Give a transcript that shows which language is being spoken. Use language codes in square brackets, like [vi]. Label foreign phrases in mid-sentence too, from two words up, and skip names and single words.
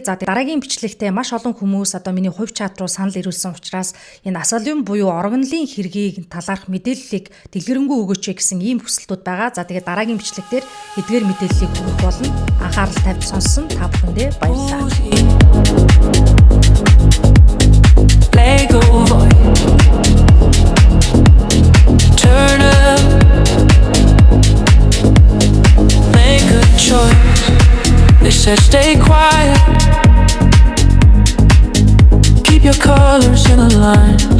[mn] За дараагийн бичлэгтээ маш олон хүмүүс одоо миний хувь чат руу санал ирүүлсэн учраас энэ асалын буюу оргонлын хэргийг талаарх мэдээллийг дэлгэрэнгүй өгөөч гэсэн ийм хүсэлтүүд байгаа. За тэгээд дараагийн бичлэгтэр эдгээр мэдээллийг өгөх болно. Анхаарал тавьж сонссон та бүхэндээ баярлалаа. [en] Lego boy. Turn up. Make a choice. They said stay quiet. Keep your colors in the lines.